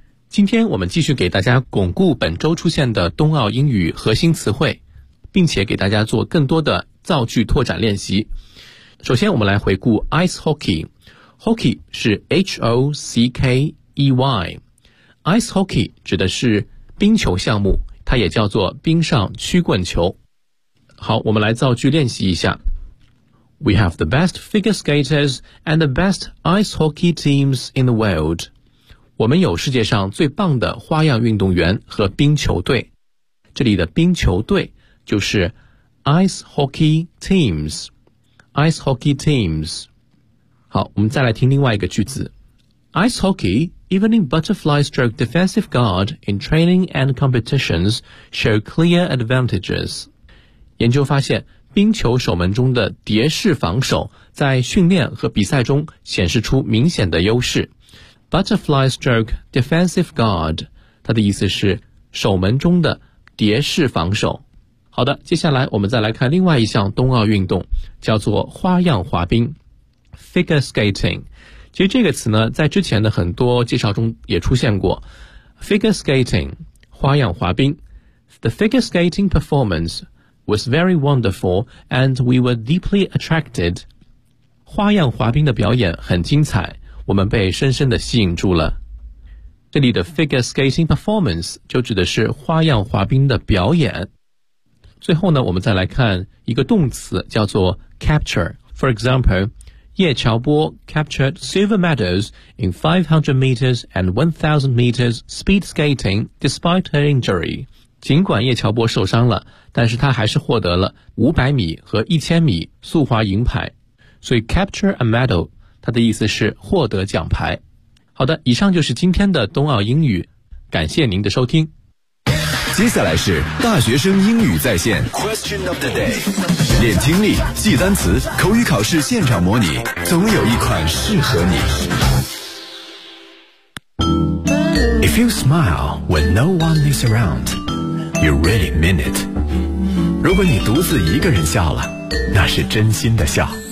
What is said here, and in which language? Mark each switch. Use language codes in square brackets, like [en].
[zh] 今天我们继续给大家巩固本周出现的冬奥英语核心词汇，并且给大家做更多的造句拓展练习。首先我们来回顾 ice hockey。Hockey 是 H-O-C-K-E-Y， ice hockey 指的是冰球项目，它也叫做冰上曲棍球。好，我们来造句练习一下。 [en] We have the best figure skaters and the best ice hockey teams in the world。 [zh] 我们有世界上最棒的花样运动员和冰球队。这里的冰球队就是 ice hockey teamsIce hockey teams. 好，我们再来听另外一个句子。 [en] Ice hockey, even in butterfly stroke defensive guard in training and competitions, show clear advantages. [zh] 研究发现，冰球守门中的蝶式防守在训练和比赛中显示出明显的优势。 [en] Butterfly stroke defensive guard, [zh] 它的意思是守门中的蝶式防守。好的，接下来我们再来看另外一项冬奥运动，叫做花样滑冰 ,figure skating。其实这个词呢，在之前的很多介绍中也出现过。 figure skating, 花样滑冰。 [en] The figure skating performance was very wonderful and we were deeply attracted. [zh] 花样滑冰的表演很精彩，我们被深深的吸引住了。这里的 figure skating performance 就指的是花样滑冰的表演。最后呢，我们再来看一个动词，叫做 capture。 [en] For example, 叶乔波 captured silver medals in 500 meters and 1000 meters speed skating despite her injury. [zh] 尽管叶乔波受伤了，但是他还是获得了500米和1000米速滑银牌。所以 [en] capture a medal, [zh] 它的意思是获得奖牌。好的，以上就是今天的冬奥英语，感谢您的收听。接下来是大学生英语在线 [en] Question of the day， [zh] 练听力，记单词，口语考试现场模拟，总有一款适合你。 [en] If you smile when no one is around, you really mean it。 [zh] 如果你独自一个人笑了，那是真心的笑。